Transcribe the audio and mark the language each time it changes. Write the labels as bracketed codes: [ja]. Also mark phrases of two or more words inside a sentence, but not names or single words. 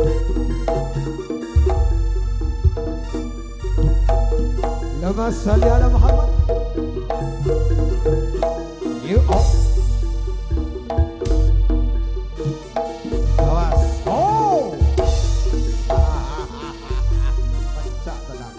[ar] اللهم صل على محمد. [en] You all. [ms] Awas. Oh. Pecah tenang.